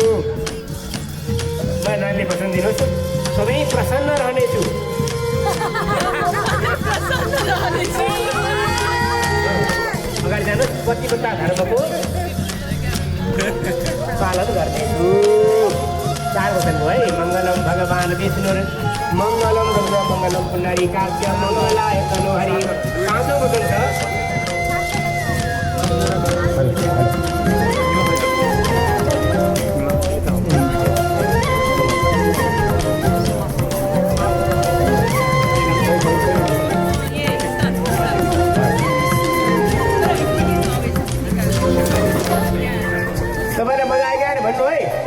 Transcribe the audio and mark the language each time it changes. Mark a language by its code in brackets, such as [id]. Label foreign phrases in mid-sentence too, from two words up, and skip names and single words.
[ne] म नानीले वचन दिनुहोस् सबै प्रसन्न रहनेछु अगाडि जानुहोस् पतिव्रता धर्मको पालन गर्नेछु 4 वचन भयो है [sa] मङ्गलम भगवान् विष्णु मङ्गलम गङ्गा मङ्गलम पुण्डरीकाक्ष मङ्गलाय तनु हरि [ne] 5औं वचन छ तपाईँलाई मजा आइगयो अरे भन्नु है